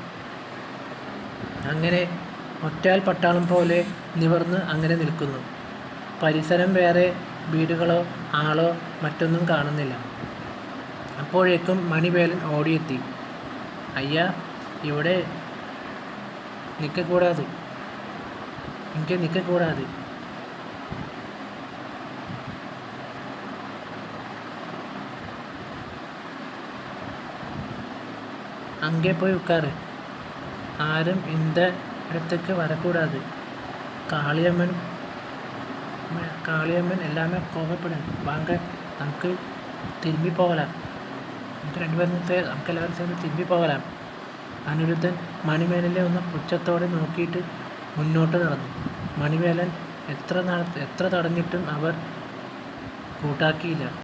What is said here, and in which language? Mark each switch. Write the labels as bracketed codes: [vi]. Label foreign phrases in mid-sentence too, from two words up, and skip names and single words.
[ml] അങ്ങനെ ഒറ്റാൽ പട്ടാളം പോലെ നിവർന്ന് അങ്ങനെ നിൽക്കുന്നു. പരിസരം വേറെ വീടുകളോ ആളോ മറ്റൊന്നും കാണുന്നില്ല. അപ്പോഴേക്കും മണിവേലൻ ഓടിയെത്തി. അയ്യാ, ഇവിടെ നിൽക്കക്കൂടാതെ, എനിക്ക് നിൽക്കക്കൂടാതെ. [ta] அங்கே போய் உட்காரு. ஆரும் இந்த இடத்துக்கு வரக்கூடாது. காளியம்மன் எல்லாமே கோபப்படும். வாங்க, നമുക്ക് திரும்பி போகலாம். [ml] നമുക്ക് എല്ലാവരും ചേർന്ന് [ta] திரும்பி போகலாம். [ml] അനിരുദ്ധൻ മണിവേലനെ ഒന്ന് പുച്ഛത്തോടെ നോക്കിയിട്ട് മുന്നോട്ട് നടന്നു. മണിവേലൻ എത്ര തടഞ്ഞിട്ടും അവർ കൂട്ടാക്കിയില്ല.